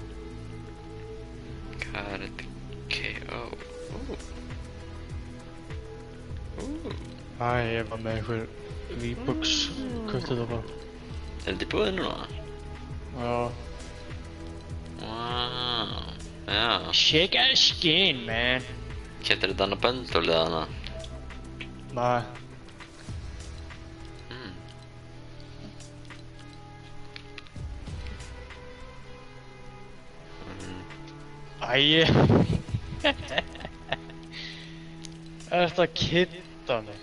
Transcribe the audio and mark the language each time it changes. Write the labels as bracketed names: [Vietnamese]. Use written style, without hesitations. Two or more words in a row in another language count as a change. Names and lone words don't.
[Icelandic] Hvað er þetta? KO? Æ, ég var með einhver V-Bucks. Kaupti þetta bara. Er þetta í búið núna? Já. Wow. Já. [English] Shake a skin, man. [Icelandic] Keyptir þetta annað böndul eða hana? Nei. Æi. Ertu að kidda mig?